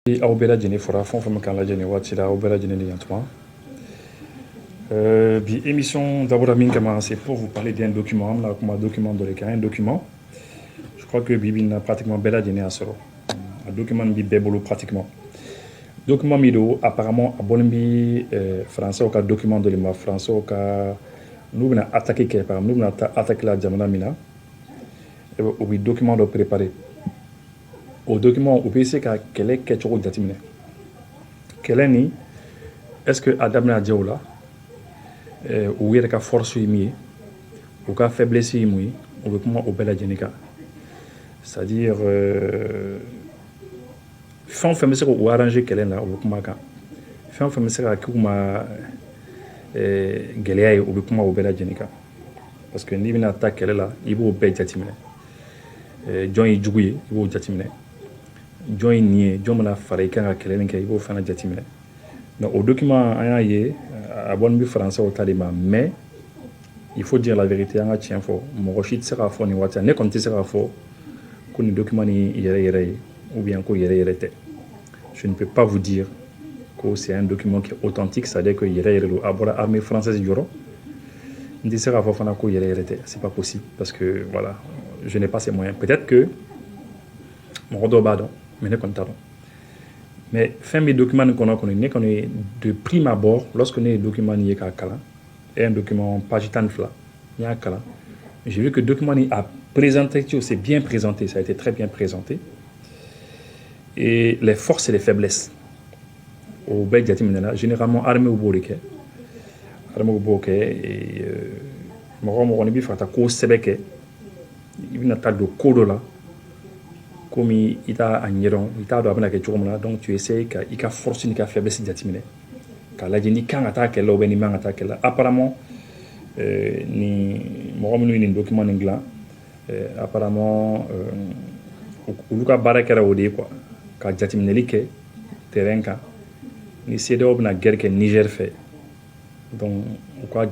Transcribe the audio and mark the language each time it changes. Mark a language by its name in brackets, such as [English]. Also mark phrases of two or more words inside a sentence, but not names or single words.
[Bambara] Aw bɛɛ lajɛlen fɔra fɛn o fɛn bɛ k'an lajɛ nin waati la aw bɛɛ lajɛlen ni yantuma bi émission dabɔra min kama [French] c'est pour vous parler d'un document [Bambara] an bɛna kuma document dɔ de kan [French] un document je crois que [Bambara] bi bi in na pratiquement bɛɛ lajɛlen y'a sɔrɔ a document nin bi bɛɛ bolo pratiquement document min don apparemment a bɔlen bi français ka document dɔ de ma français ka n'u bɛna attaquer kɛ [French] par exemple [Bambara] n'u bɛna taa attaquer la jamana min na u bɛ document dɔ préparer o document u bɛ se ka kɛlɛ kɛcogo jateminɛ kɛlɛ ni [French] est-ce que [Bambara] a daminɛ jɛw la u yɛrɛ ka force ye min ye u ka faiblesse ye mun ye u bɛ kuma o bɛɛ lajɛlen kan c'est-à-dire fɛn o fɛn bɛ se k'u arranger kɛlɛ la u bɛ kuma kan fɛn o fɛn bɛ se ka k'u ma gɛlɛya ye u bɛ kuma o bɛɛ lajɛlen kan [French] parce que [Bambara] n'i bɛna taa kɛlɛ la i b'o bɛɛ jateminɛ jɔn ye jugu ye i b'o jateminɛ jɔn ye nin ye jɔn bɛna fara i kan ka kɛlɛ nin kɛ i b'o fana jateminɛ mais o document an y'a ye a bɔlen bɛ français ta de ma [French] mais il faut dire la vérité [Bambara] an ka tiɲɛ fɔ mɔgɔ si tɛ se k'a fɔ nin waati la ne kɔni tɛ se k'a fɔ ko nin document nin yɛrɛ yɛrɛ ye [French] ou bien [Bambara] ko yɛrɛ yɛrɛ tɛ [French] je ne peux pas vous dire que c'est un document qui est authentique c'est-à-dire que [Bambara] yɛrɛ yɛrɛ don a bɔra [French] armée française [Bambara] jɔrɔ n tɛ se k'a fɔ fana ko yɛrɛ yɛrɛ tɛ [French] c'est pas possible parce que voilà je n'ai pas ces moyens peut-être que [Bambara] mɔgɔ dɔw b'a dɔn [French] mais [Bambara] ne kɔni t'a dɔn [French] mais [Bambara] fɛn bɛ document nin kɔnɔ kɔni ne kɔni [French] de prime abord lorsque [Bambara] ne ye document nin ye k'a kalan [French] et un document page 12 [Bambara] n y'a kalan [French] j'ai vu que document [Bambara] nin a [French] présenté c'est bien présenté ça a été très bien présenté et les forces et les faiblesses [Bambara] o bɛɛ jateminɛ la généralement armée b'o de kɛ armée b'o kɛ mɔgɔ o mɔgɔ n'i bɛ fɛ ka taa ko sɛbɛ kɛ i bɛna taa don ko dɔ la komi i t'a ɲɛdɔn i t'a dɔn a bɛna kɛ cogo min na [French] donc tu essayes [Bambara] ka i ka force ni ka faiblesse jateminɛ k'a lajɛ ni kan ka taa kɛlɛ [French] ou bien [Bambara] ni man ka taa kɛlɛ apparemment ni mɔgɔ minnu ye nin document nin dilan apparemment olu ka baara kɛra o de ye quoi ka jateminɛli kɛ terrain kan ni CEDEAO bɛna guerre kɛ Niger fɛ donc u ka